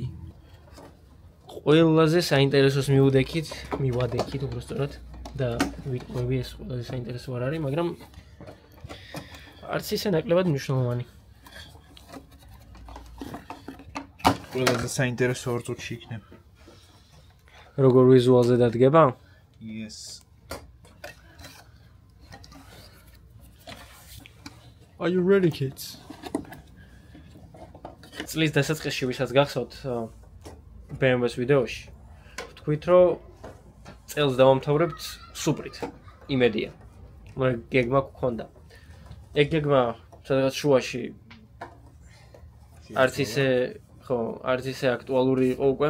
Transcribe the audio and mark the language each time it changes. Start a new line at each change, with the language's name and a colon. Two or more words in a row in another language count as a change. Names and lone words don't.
Georgian: ყველაზე საინტერესოს მივადექით უბრალოდ და ვიტყვევი ეს ყველაზე საინტერესო არ არის, მაგრამ არც ისე ნაკლებად მნიშვნელოვანი. ყველაზე საინტერესო ორ წუთში იქნება. როგორ ვიზუალზე დადგება?
English: Yes. Are you ready kids?
Georgian: წლის დასაწყისში ვისაც გახსოვთ BMW-ს ვიდეოში. ვთქვით, რომ წელს დავამთავრებთ სუპრით. იმედია. მაგრამ გეგმა გქონდა. ეგ გეგმა სადღაც შუაში არც ისე აქტუალური იყო უკვე.